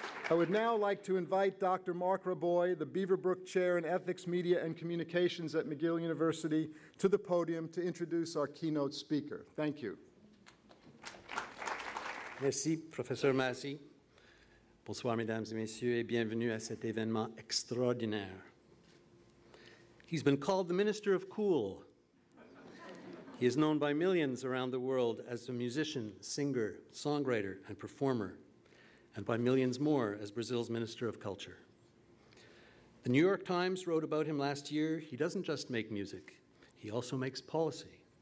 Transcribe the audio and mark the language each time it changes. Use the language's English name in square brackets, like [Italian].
[English] I would now like to invite Dr. Mark Raboy, the Beaverbrook Chair in Ethics, Media, and Communications at McGill University, to the podium to introduce our keynote speaker. Thank you. [French] Merci, Professeur Massey. Bonsoir, mesdames et messieurs, et bienvenue à cet événement extraordinaire. [English] He's been called the Minister of Cool. He is known by millions around the world as a musician, singer, songwriter, and performer, and by millions more as Brazil's Minister of Culture. The New York Times wrote about him last year. He doesn't just make music, he also makes policy.